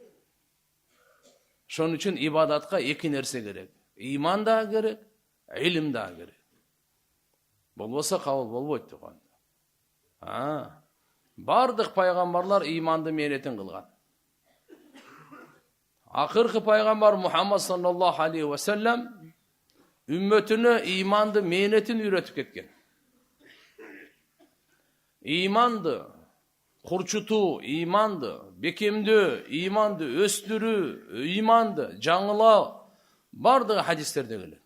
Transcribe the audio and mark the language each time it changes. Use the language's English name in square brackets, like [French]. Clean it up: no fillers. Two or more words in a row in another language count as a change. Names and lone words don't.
[Kyrgyz] Ошон үчүн ибадатка эки нерсе керек. Иман да керек, илим да керек. Болбосо кабыл болбойт тууган. Бардык пайгамбарлар иманды мээнетин кылган. Акыркы пайгамбар Мухаммад [Arabic] صلى الله عليه وسلم [Kyrgyz] үммөтүнө иманды мээнетин үйрөтүп кеткен. Иманды курчутуу, иманды бекемдөө, иманды өстүрүү, иманды жаңылоо бардыгы хадистерде келет.